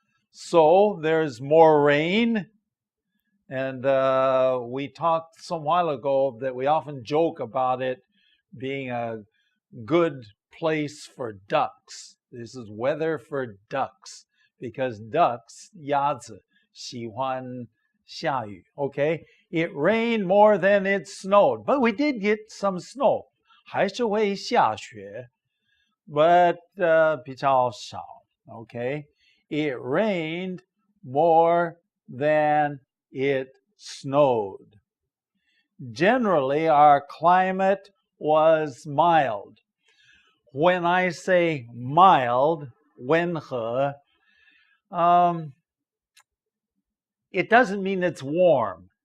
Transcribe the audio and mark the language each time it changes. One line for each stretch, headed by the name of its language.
English: So there's more rain. And we talked some while ago that we often joke about it being a good place for ducks. This is weather for ducks because ducks,
Chinese: 鸭子喜欢下雨.
English: Okay, it rained more than it snowed, but we did get some snow.
Chinese: 还是会下雪
English: but
Chinese: 比较少.
English: Okay, it rained more than it snowed. Generally, our climate was mild. When I say mild, 温和, it doesn't mean it's warm.